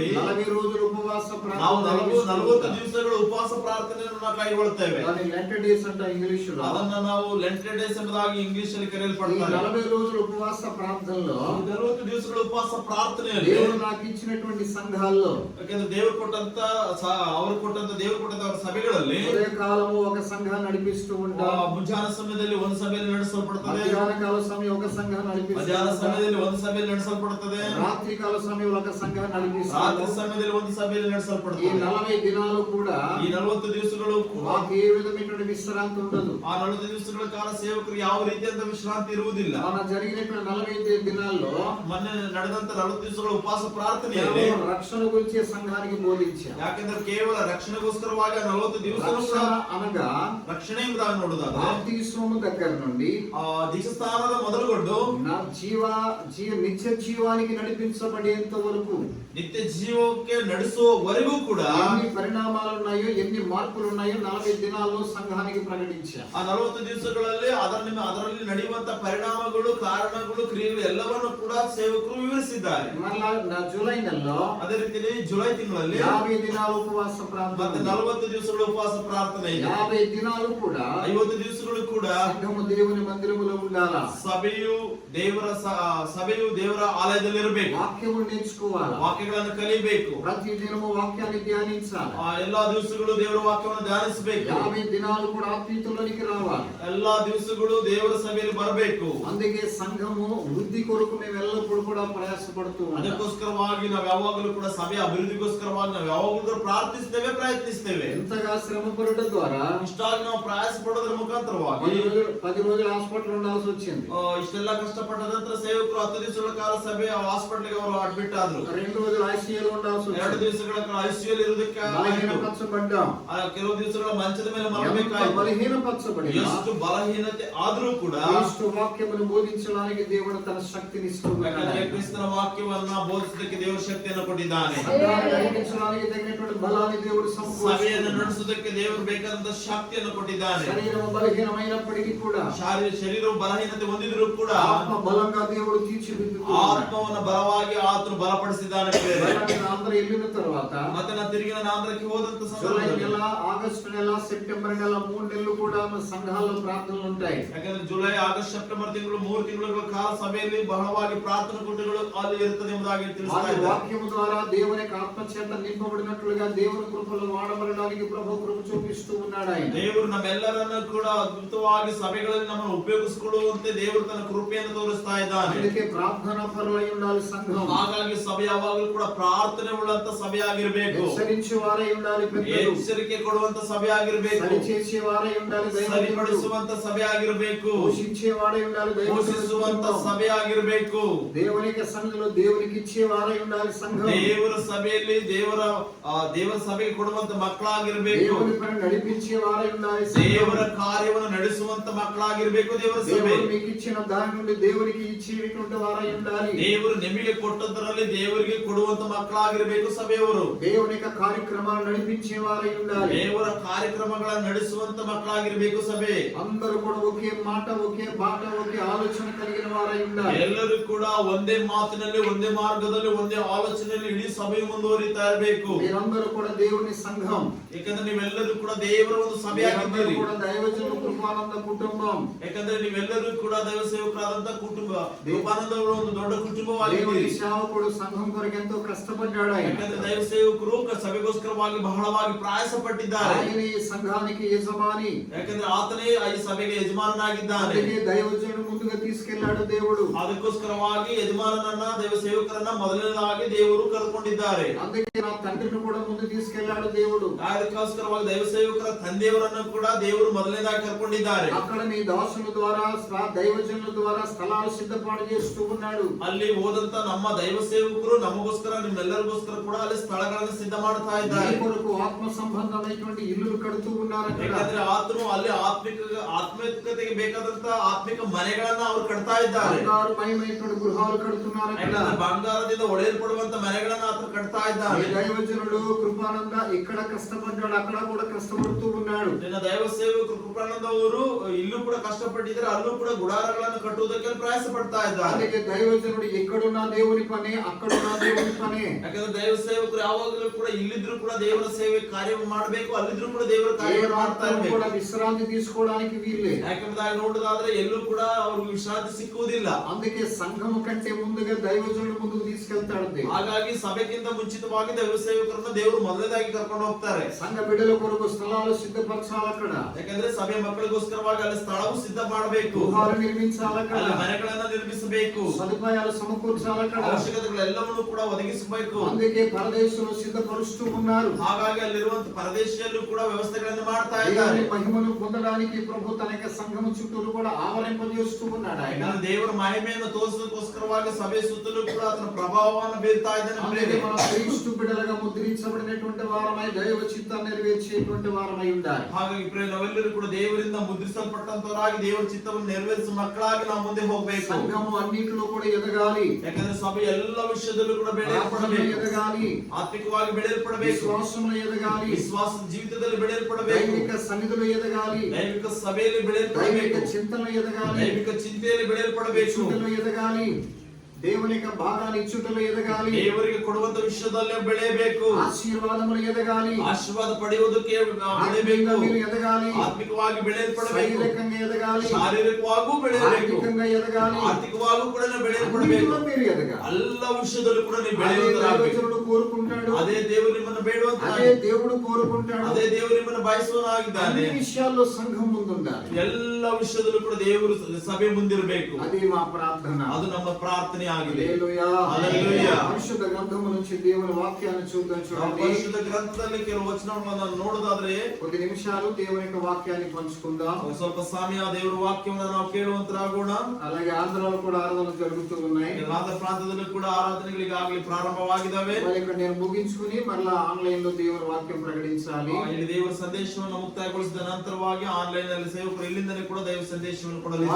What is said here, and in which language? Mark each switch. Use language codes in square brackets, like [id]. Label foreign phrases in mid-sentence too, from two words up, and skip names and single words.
[te] 40 రోజులు ఉపవాಸ [kn] ನಾವು [te] ప్రార్థన [kn] 40 ದಿವಸಗಳು ಉಪವಾಸ ಪ್ರಾರ್ಥನೆಯನ್ನು ನಾವು ಕೈಗೊಳ್ಳುತ್ತೇವೆ. [te] దాని [en] Lent days [te] అంట ఇంగ్లీషులో. [kn] ಅದನ್ನ ನಾವು [en] Lenten days [kn] ಎಂಬುದಾಗಿ ಇಂಗ್ಲಿಷ್ ಅಲ್ಲಿ [te] ఈ [kn] ಕರೆಯಲ್ಪಡ್ತಾರೆ. [te] 40 రోజుల ఉపవాಸ ప్రార్థనలో [kn] 40 ದಿವಸಗಳ ಉಪವಾಸ ಪ್ರಾರ್ಥನೆಯಲ್ಲಿ [te] దేవుడు నాకు ఇచ్చినటువంటి సంఘాల్లో [kn] ಯಾಕಂದ್ರೆ ದೇವರು ಕೊಟ್ಟಂತ ದೇವರು ಕೊಟ್ಟಂತ ಅವರ ಸಭೆಗಳಲ್ಲಿ [te] ఉదయ కాలము ఒక సంఘాన్ని నడిపిస్తూ ఉంటారు. [kn] ಮುಂಜಾನೆ ಸಮಯದಲ್ಲಿ ಒಂದು ಸಭೆಯಲ್ಲಿ ನಡೆಸಲ್ಪಡುತ್ತದೆ. [te] మధ్యాహ్న కాల సమయం ఒక సంఘాన్ని నడిపిస్తూ [kn] ಮಧ್ಯಾಹ್ನ [te] ఉంటారు. [kn] ಸಮಯದಲ್ಲಿ ಒಂದು ಸಭೆಯಲ್ಲಿ ನಡೆಸಲ್ಪಡುತ್ತದೆ. [te] రాత్రి కాల సమయంలో ఒక సంఘాన్ని నడిపిస్తూ [kn] ರಾತ್ರಿ [te] ఉంటారు. [kn] ಸಮಯದಲ್ಲಿ ಒಂದು ಸಭೆಯಲ್ಲಿ [te] ఈ [kn] ನಡೆಸಲ್ಪಡುತ್ತದೆ. [te] 40 దినాలు కూడా [kn] ಈ 40 ದಿವಸಗಳು ಕೂಡ [te] మాకు ఏ విధమైనటువంటి విశ్రాంతి ఉండదు. [kn] ಆ 40 ದಿವಸಗಳ ಕಾಲ ಸೇವಕರು ಯಾವ ರೀತಿಯಾದ ವಿಶ್ರಾಂತಿ ಇರುವುದಿಲ್ಲ. [te] మన జరిగినటువంటి 40 దినాల్లో [kn] ಮೊನ್ನೆ ನಡೆದಂತ 40 ದಿವಸಗಳ ಉಪವಾಸ ಪ್ರಾರ್ಥನೆಯಲ್ಲಿ [te] కేవలం రక్షణ గురించి సంఘానికి బోధించారు. [kn] ಯಾಕೆಂದ್ರೆ ಕೇವಲ ರಕ್ಷಣೆಗೋಸ್ಕರವಾಗಿ 40 ದಿವಸ [te] రక్షణ అనగా [kn] ರಕ್ಷಣೆ ಎಂಬುದಾಗಿ ನೋಡುದಾದ್ರೆ [te] బాప్తిస్మము దగ్గర నుండి [kn] ದೀಕ್ಷಾಸ್ನಾನದ ಮೊದಲುಗೊಂಡು [te] నా నిత్య జీవానికి నడిపించబడేంత వరకు [kn] ನಿತ್ಯ ಜೀವಕ್ಕೆ ನಡೆಸುವವರೆಗೂ ಕೂಡ [te] ఎన్ని పరిణామాలు ఉన్నాయో ఎన్ని మార్పులు ఉన్నాయో 40 దినాల్లో సంఘానికి ప్రకటించారు. [kn] ಆ 40 ದಿವಸಗಳಲ್ಲಿ ಅದರಲ್ಲಿ ನಡೆಯುವಂತ ಪರಿಣಾಮಗಳು, ಕಾರಣಗಳು, ಕ್ರಿಯೆಗಳು ಎಲ್ಲವನ್ನು ಕೂಡ ಸೇವಕರು ವಿವರಿಸಿದ್ದಾರೆ. [te] మరలా జూలై నెలలో [kn] ಅದೇ ರೀತಿಯಲ್ಲಿ ಜುಲೈ ತಿಂಗಳಲ್ಲಿ [te] 50 దినాలు ఉపవాಸ ప్రార్థన, [kn] ಮತ್ತೆ 40 ದಿವಸಗಳ ಉಪವಾಸ ಪ್ರಾರ್ಥನೆ ಇದೆ. [te] 50 దినాలు కూడా [kn] 50 ದಿವಸಗಳು ಕೂಡ [te] సంఘము దేవుని మందిరములో ఉండాలా. [kn] ಸಭೆಯು ದೇವರ ಆಲಯದಲ್ಲಿ ಇರಬೇಕು. [te] వాక్యము నేర్చుకోవాలి. [kn] ವಾಕ್ಯಗಳನ್ನು ಕಲಿಬೇಕು. [te] ప్రతి దినము వాక్యాన్ని ధ్యానించాలి. [kn] ಎಲ್ಲಾ ದಿವಸಗಳು ದೇವರ ವಾಕ್ಯವನ್ನು ಧ್ಯಾನಿಸಬೇಕು. [te] 50 దినాలు కూడా ఆత్మీయతలోనికి రావాలి. [kn] ಎಲ್ಲಾ ದಿವಸಗಳು ದೇವರ ಸಭೆಯಲ್ಲಿ ಬರಬೇಕು. [te] అందుకే సంఘము వృద్ధి కొరకు మేము ఎల్లప్పుడూ కూడా ప్రయాసపడుతూ ఉంటాం. [kn] ಅದಕ್ಕೋಸ್ಕರವಾಗಿ ನಾವು ಯಾವಾಗಲೂ ಕೂಡ ಸಭೆಯ ಅಭಿವೃದ್ಧಿಗೋಸ್ಕರವಾಗಿ ನಾವು ಯಾವಾಗಲೂ ಪ್ರಾರ್ಥಿಸ್ತೇವೆ, ಪ್ರಯತ್ನಿಸ್ತೇವೆ. [te] ఎంతగా శ్రమ పడటం ద్వారా [kn] ಇಷ್ಟಾಗಿ ನಾವು ಪ್ರಯಾಸ ಪಡೋದ್ರ ಮುಖಾಂತರವಾಗಿ [te] 10 రోజులు హాస్పిటల్ ఉండాల్సి వచ్చింది. [kn] ಇಷ್ಟೆಲ್ಲ ಕಷ್ಟಪಟ್ಟ ನಂತರ ಸೇವಕರು 10 ದಿವಸಗಳ ಕಾಲ ಸಭೆ ಹಾಸ್ಪಿಟಲ್ ಅವರು ಅಡ್ಮಿಟ್ ಆದ್ರು. [te] 2 రోజులు ఐసీయూలో ఉండాల్సి [kn] 2 [te] వచ్చింది. [kn] ದಿವಸಗಳ ಕಾಲ ಐಸಿಯುಲಿ ಇರುವುದಕ್ಕೆ [te] బలహీనపరచబడ్డాం. [kn] ಕೆಲವು ದಿವಸಗಳ ಮಂಚದ ಮೇಲೆ [te] ఎంత [kn] ಮಲಗಬೇಕಾಯಿತು. [te] బలహీనపరచబడినా [kn] ಎಷ್ಟು ಬಲಹೀನತೆ ಆದ್ರೂ ಕೂಡ [te] క్రీస్తు వాక్యమును బోధించడానికి దేవుడు తన శక్తిని ఇస్తున్నాడు. [kn] ಕ್ರಿಸ್ತನ ವಾಕ್ಯವನ್ನ ಬೋಧಿಸಲಿಕ್ಕೆ ದೇವರು ಶಕ್ತಿಯನ್ನು ಕೊಟ್ಟಿದ್ದಾನೆ. [te] సంఘాన్ని నడిపించడానికి తగినటువంటి బలాన్ని దేవుడు [kn] ಸಭೆಯನ್ನು [te] సమకూర్చుకున్నాడు. [kn] ನಡೆಸುವುದಕ್ಕೆ ದೇವರು ಬೇಕಾದಂತ ಶಕ್ತಿಯನ್ನು ಕೊಟ್ಟಿದ್ದಾನೆ. [te] శరీరము బలహీనమైనప్పటికీ కూడా [kn] ಶರೀರವು ಬಲಹೀನತೆ ಹೊಂದಿದ್ರು ಕೂಡ [te] ఆత్మ బలంగా దేవుడు తీర్చిదిద్దుతున్నాడు. [kn] ಆತ್ಮವನ್ನು ಬಲವಾಗಿ ಆತನು ಬಲಪಡಿಸಿದ್ದಾನೆ. [te] ఆంధ్ర వెళ్ళిన తర్వాత [kn] ಮತ್ತೆ ನಾನು ತಿರುಗಿ ನಾನು ಆಂಧ್ರಕ್ಕೆ ಹೋದಂತ [te] జూలై [kn] ಸಂದರ್ಭದಲ್ಲಿ [te] నెల, ఆగస్టు నెల, సెప్టెంబర్ నెల 3 నెలలు కూడా మన సంఘాల్లో ప్రార్థనలు ఉంటాయి. [kn] ಯಾಕಂದ್ರೆ ಜುಲೈ, ಆಗಸ್ಟ್, ಸೆಪ್ಟೆಂಬರ್ ತಿಂಗಳು 3 ತಿಂಗಳ ಕಾಲ ಸಭೆಯಲ್ಲಿ ಬಹಳವಾಗಿ ಪ್ರಾರ್ಥನಾ ಕೂಟಗಳು ಅಲ್ಲಿ ಇರುತ್ತದೆ ಎಂಬುದಾಗಿ ತಿಳಿಸ್ತಾ [te] వారి [kn] ಇದ್ದಾರೆ. [te] వాక్యము ద్వారా దేవుని యొక్క ఆత్మ చేత నింపబడినట్లుగా దేవుని కృపలో వాడబడడానికి ప్రభు కృప చూపిస్తూ ఉన్నాడు ఆయన. [kn] ದೇವರು ನಮ್ಮೆಲ್ಲರನ್ನು ಕೂಡ ಅದ್ಭುತವಾಗಿ ಸಭೆಗಳಲ್ಲಿ ನಮ್ಮನ್ನು ಉಪಯೋಗಿಸಿಕೊಳ್ಳುವಂತೆ ದೇವರು ತನ್ನ ಕೃಪೆಯನ್ನು ತೋರಿಸ್ತಾ ಇದ್ದಾನೆ. [te] అందుకే ప్రార్థనా పరులై ఉండాలి సంఘం. [kn] ಹಾಗಾಗಿ ಸಭೆ ಯಾವಾಗಲೂ ಕೂಡ ಪ್ರಾರ್ಥನೆ ಉಳ್ಳಂತ ಸಭೆಯಾಗಿರ್ಬೇಕು. [te] హెచ్చరించే వారై ఉండాలి పెద్దలు. [kn] ಎಚ್ಚರಿಕೆ ಕೊಡುವಂತ ಸಭೆಯಾಗಿರ್ಬೇಕು. [te] సరిచేసే వారై ఉండాలి దైవజనులు. [kn] ಸರಿಪಡಿಸುವಂತ ಸಭೆಯಾಗಿರ್ಬೇಕು. [te] పోషించే వారై ఉండాలి [kn] ಪೋಷಿಸುವಂತ [te] దైవజనులు. [kn] ಸಭೆಯಾಗಿರ್ಬೇಕು. [te] దేవునికి సన్నిధిలో దేవునికి ఇచ్చే వారై ఉండాలి సంఘం. [kn] ದೇವರ సభೆಯಲ್ಲಿ ದೇವರ ಸಭೆಗೆ ಕೊಡುವಂತ ಮಕ್ಕಳಾಗಿರ್ಬೇಕು. [te] దేవుని పని నడిపించే వారై ఉండాలి సంఘం. [kn] ದೇವರ ಕಾರ್ಯವನ್ನು ನಡೆಸುವಂತ ಮಕ್ಕಳಾಗಿರ್ಬೇಕು ದೇವರ ಸಭೆ. [te] దేవుడు మీకు ఇచ్చిన దాని నుండి దేవునికి ఇచ్చేటువంటి వారై ఉండాలి. [kn] ದೇವರು ನಿಮಗೆ ಕೊಟ್ಟದರಲ್ಲಿ ದೇವರಿಗೆ ಕೊಡುವಂತ ಮಕ್ಕಳಾಗಿರ್ಬೇಕು ಸಭೆಯವರು. [te] దేవుని యొక్క కార్యక్రమాలు నడిపించే వారై ఉండాలి. [kn] ದೇವರ ಕಾರ್ಯಕ್ರಮಗಳನ್ನು ನಡೆಸುವಂತ ಮಕ್ಕಳಾಗಿರ್ಬೇಕು ಸಭೆ. [te] అందరూ కూడా ఒకే మాట, ఒకే బాట, ఒకే ఆలోచన కలిగిన వారై ఉండాలి. [kn] ಎಲ್ಲರೂ ಕೂಡ ಒಂದೇ ಮಾತಿನಲ್ಲಿ, ಒಂದೇ ಮಾರ್ಗದಲ್ಲಿ, ಒಂದೇ ಆಲೋಚನೆಯಲ್ಲಿ ಇಡೀ ಸಭೆ ಮುಂದುವರಿತಾ ಇರಬೇಕು. [te] మీరందరూ కూడా దేవుని సంఘం. [kn] ಯಾಕಂದ್ರೆ ನೀವೆಲ್ಲರೂ ಕೂಡ ದೇವರ ಒಂದು ಸಭೆಯಾಗಿದ್ದೀರಿ. [te] కూడా దైవజనుల కృపానంద కుటుంబం. [kn] ಯಾಕಂದ್ರೆ ನೀವೆಲ್ಲರೂ ಕೂಡ ದೈವ ಸೇವಕರಾದಂತ ಕುಟುಂಬ, ಕೃಪಾನಂದವರ ಒಂದು ದೊಡ್ಡ ಕುಟುಂಬವಾಗಿದ್ದೀರಿ. [te] దేవుని సేవకుడు సంఘం కొరకు ఎంతో కష్టపడ్డాడు ఆయన. [kn] ಯಾಕಂದ್ರೆ ದೈವ ಸೇವಕರು ಸಭೆಗೋಸ್ಕರವಾಗಿ ಬಹಳವಾಗಿ ಪ್ರಯಾಸ ಪಟ್ಟಿದ್ದಾರೆ. [te] ఆయన ఈ సంఘానికి యజమాని. [kn] ಯಾಕಂದ್ರೆ ಆತನೇ ಈ ಸಭೆಗೆ ಯಜಮಾನನಾಗಿದ್ದಾನೆ. [te] అందుకే దైవజనుడు ముందుగా తీసుకెళ్లాడు దేవుడు. [kn] ಅದಕ್ಕೋಸ್ಕರವಾಗಿ ಯಜಮಾನನನ್ನ, ದೈವ ಸೇವಕರನ್ನ ಮೊದಲನೇದಾಗಿ ದೇವರು ಕರೆದುಕೊಂಡಿದ್ದಾರೆ. [te] అందుకే నా తండ్రిని కూడా ముందు తీసుకెళ్లాడు దేవుడు. [kn] ಅದಕ್ಕೋಸ್ಕರವಾಗಿ ದೈವ ಸೇವಕರ ತಂದೆಯವರನ್ನು ಕೂಡ ದೇವರು ಮೊದಲನೇದಾಗಿ కర్కొండిದ್ದಾರೆ. [te] అక్కడ నీ దాసుల ద్వారా దైవజనుల ద్వారా స్థలాలు సిద్ధపాటు చేస్తూ ఉన్నాడు. [kn] ಅಲ್ಲಿ ಹೋದಂತ ನಮ್ಮ ದೈವ ಸೇವಕರು ನಮಗೋಸ್ಕರ ನಿಮ್ಮೆಲ್ಲರಿಗೋಸ್ಕರ ಕೂಡ ಅಲ್ಲಿ ಸ್ಥಳಗಳನ್ನು ಸಿದ್ಧ ಮಾಡ್ತಾ ಇದ್ದಾರೆ. [te] నీ కొరకు ఆత్మ సంబంధమైనటువంటి ఇల్లులు కడుతూ ఉన్నారు. [kn] ಯಾಕಂದ್ರೆ ಆತನು ಅಲ್ಲಿ ಆತ್ಮಿಕತೆಗೆ ಬೇಕಾದಂತ ಆತ್ಮಿಕ ಮನೆಗಳನ್ನ ಅವರು ಕಟ್ತಾ ಇದ್ದಾರೆ. [te] బంగారుమయమైనటువంటి గృహాలు కడుతున్నారు. [kn] ಬಂಗಾರದಿಂದ ಒಡೆಯಲ್ಪಡುವಂತ ಮನೆಗಳನ್ನ ಆತನು ಕಟ್ತಾ ಇದ್ದಾರೆ. [te] దైవజనుడు కృపానంద ఇక్కడ కష్టపడ్డాడు, అక్కడ కూడా కష్టపడుతూ ఉన్నాడు. [kn] ನಿನ್ನ ದೈವ ಸೇವಕರು ಕೃಪಾನಂದ ಅವರು ಇಲ್ಲೂ ಕೂಡ ಕಷ್ಟಪಟ್ಟಿದ್ದಾರೆ, ಅಲ್ಲೂ ಕೂಡ ಗುಡಾರಗಳನ್ನು ಕಟ್ಟುವುದಕ್ಕೆ ಪ್ರಯಾಸ ಪಡ್ತಾ ಇದ್ದಾರೆ. [te] ಅದಕ್ಕೆ ದೈವಜನುడు ఎక్కడున్నా దేవుని పని, అక్కడున్నా దేవుని పని. [kn] ಯಾಕಂದ್ರೆ ದೈವ ಸೇವಕರು ಯಾವಾಗಲೂ ಕೂಡ ಇಲ್ಲಿದ್ರು ಕೂಡ ದೇವರ ಸೇವೆ ಕಾರ್ಯ ಮಾಡಬೇಕು, ಅಲ್ಲಿದ್ರು ಕೂಡ ದೇವರ ಕಾರ್ಯ ಮಾಡ್ತಾ ಇರಬೇಕು. [te] కూడా విశ్రాంతి తీసుకోవడానికి వీల్లే. [kn] ಯಾಕಂದ್ರೆ ನೋಡೋದಾದ್ರೆ ಎಲ್ಲೂ ಕೂಡ ಅವ್ರಿಗೆ ವಿಶ್ರಾಂತಿ ಸಿಕ್ಕುವುದಿಲ್ಲ. [te] అందుకే సంఘము కంటే ముందుగా దైవజనుడు ముందుకు తీసుకెళ్తాడు. [kn] ಹಾಗಾಗಿ ಸಭೆಗಿಂತ ಮುಂಚಿತವಾಗಿ ದೈವ ಸೇವಕರನ್ನ ದೇವರು ಮೊದಲನೇದಾಗಿ ಕರ್ಕೊಂಡು ಹೋಗ್ತಾರೆ. [te] సంఘ బిడ్డల కొరకు స్థలాలు సిద్ధపరచాలి. అక్కడ [kn] ಯಾಕಂದ್ರೆ ಸಭೆ ಮಕ್ಕಳಿಗೋಸ್ಕರವಾಗಿ ಅಲ್ಲಿ ಸ್ಥಳವು ಸಿದ್ಧ ಮಾಡಬೇಕು, [te] గృహాలు నిర్మించాలి. అక్కడ [kn] ಅಲ್ಲಿ ಮನೆಗಳನ್ನ ನಿರ್ಮಿಸಬೇಕು, [te] సదుపాయాలు సమకూర్చాలి. అక్కడ [kn] ಅವಶ್ಯಕತೆಗಳೆಲ್ಲವನ್ನೂ ಕೂಡ ಒದಗಿಸಬೇಕು. [te] అందుకే పరదేశులు సిద్ధపరుస్తూ ఉన్నారు. [kn] ಹಾಗಾಗಿ ಅಲ್ಲಿರುವಂತ ಪರದೇಶಿಯಲ್ಲೂ ಕೂಡ ವ್ಯವಸ್ಥೆಗಳನ್ನು ಮಾಡ್ತಾ ಇದ್ದಾರೆ. [te] మహిమను పొందడానికి ప్రభు తన యొక్క సంఘము చుట్టూ కూడా ఆవరింపజేస్తూ ఉన్నాడు. ఆయన [kn] ದೇವರ ಮಹಿಮೆಯನ್ನು ತೋರಿಸೋದಕ್ಕೋಸ್ಕರವಾಗಿ ಸಭೆ ಸುತ್ತಲೂ ಕೂಡ ಅದರ ಪ್ರಭಾವವನ್ನು ಬೀರ್ತಾ ಇದ್ದಾನೆ. [te] మనం క్రీస్తు బిడ్డలుగా ముద్రించబడినటువంటి వారమై దైవ చిత్తాన్ని నెరవేర్చేటువంటి వారమై ఉండాలి. [kn] ಹಾಗಾಗಿ ನಾವೆಲ್ಲರೂ ಕೂಡ ದೇವರಿಂದ ಮುದ್ರಿಸಲ್ಪಟ್ಟಂತವರಾಗಿ ದೇವರ ಚಿತ್ತವನ್ನು ನೆರವೇರಿಸುವ ಮಕ್ಕಳಾಗಿ ನಾವು ಮುಂದೆ ಹೋಗಬೇಕು. [te] సంఘము అన్నిటిలో కూడా ఎదగాలి. [kn] ಯಾಕಂದ್ರೆ ಸಭೆ ಎಲ್ಲ ವಿಷಯದಲ್ಲೂ ಕೂಡ ಬೆಳೆಯಲ್ಪಡಬೇಕು, [te] ఎదగాలి. [kn] ಆತ್ಮಿಕವಾಗಿ ಬೆಳೆಯಲ್ಪಡಬೇಕು, [te] విశ్వాసంలో ఎదగాలి. [kn] ವಿಶ್ವಾಸ ಜೀವಿತದಲ್ಲಿ ಬೆಳೆಯಲ್ಪಡಬೇಕು, [te] దైవిక సన్నిధిలో ఎదగాలి. [kn] ದೈವಿಕ ಸಭೆಯಲ್ಲಿ [te] దైవిక [kn] ಬೆಳೆಯಲ್ಪಡಬೇಕು, [te] చింతనలో ఎదగాలి. [kn] ದೈವಿಕ ಚಿಂತೆಯಲ್ಲಿ ಬೆಳೆಯಲ್ಪಡಬೇಕು, [te] ఇచ్చుటలో ఎదగాలి. దేవుని యొక్క భాగాన్ని ఇచ్చుటలో ఎదగాలి. [kn] ದೇವರಿಗೆ ಕೊಡುವಂತ ವಿಷಯದಲ್ಲೇ ಬೆಳೆಯಬೇಕು, [te] ఆశీర్వాదములు ఎదగాలి. [kn] ಆಶೀರ್ವಾದ ಪಡೆಯುವುದಕ್ಕೆ ಬೆಳೆಯಬೇಕು, [te] మీరు ఎదగాలి. [kn] ಆತ್ಮಿಕವಾಗಿ ಬೆಳೆಯಲ್ಪಡಬೇಕು, [te] శారీరకంగా ఎదగాలి. [kn] ಶಾರೀರಿಕವಾಗೂ ಬೆಳೆಯಬೇಕು, [te] ఆర్థికంగా ఎదగాలి. [kn] ಆರ್ಥಿಕವಾಗೂ ಕೂಡ ಬೆಳೆಯಲ್ಪಡಬೇಕು. [te] అన్నిటిలో మీరు ఎదగాలి. [kn] ಎಲ್ಲ ವಿಷಯದಲ್ಲೂ ಕೂಡ ನೀವು [te] అదే [kn] ಬೆಳೆಯುವುದಾಗಬೇಕು. [te] దైవజనుడు కోరుకుంటాడు. [kn] ಅದೇ ದೇವರು ನಿಮ್ಮನ್ನು ಬೇಡುವಂತ, [te] అదే దేవుడు కోరుకుంటాడు. [kn] ಅದೇ ದೇವರು ನಿಮ್ಮನ್ನು ಬಯಸುವನಾಗಿದ್ದಾನೆ. [te] అన్ని విషయాల్లో సంఘం ముందుండాలి. [kn] ಎಲ್ಲ ವಿಷಯದಲ್ಲೂ ಕೂಡ ದೇವರು ಸಭೆ ಮುಂದಿರಬೇಕು. [te] అది మా ప్రార్థన. [kn] ಅದು ನಮ್ಮ ಪ್ರಾರ್ಥನೆ ಆಗಿದೆ. [te] హల్లెలూయా. హల్లెలూయా. పరిశుద్ధ గ్రంథము నుంచి దేవుని వాక్యాన్ని చూద్దాం. చూడండి, [kn] ಪರಿಶುದ್ಧ ಗ್ರಂಥದಲ್ಲಿ ಕೆಲವು ವಚನಗಳನ್ನು ನೋಡೋದಾದ್ರೆ [te] కొద్ది నిమిషాలు దేవుని యొక్క వాక్యాన్ని పంచుకుందాం. [kn] ಸ್ವಲ್ಪ ಸಮಯ ದೇವರ ವಾಕ್ಯವನ್ನು ನಾವು ಕೇಳುವಂತರಾಗೋಣ. [te] అలాగే ఆంధ్రాలో కూడా ఆరాధనలు జరుగుతూ ఉన్నాయి. [kn] ಆಂಧ್ರ ಪ್ರಾಂತದಲ್ಲೂ ಕೂಡ ಆರಾಧನೆಗಳಿಗಾಗಲಿ ಪ್ರಾರಂಭವಾಗಿದ್ದಾವೆ. [te] మరి ఇక్కడ నేను ముగించుకుని మరలా ఆన్లైన్ లో దేవుని వాక్యం ప్రకటించాలి. [kn] ಇಲ್ಲಿ ದೇವರ ಸಂದೇಶವನ್ನು ಮುಕ್ತಾಯಗೊಳಿಸಿದ ನಂತರವಾಗಿ ಆನ್ಲೈನ್ ನಲ್ಲಿ ಸೇವಕರು ಇಲ್ಲಿಂದಲೇ ಕೂಡ ದೈವ ಸಂದೇಶವನ್ನು ಕೊಡಲಿದ್ದಾರೆ.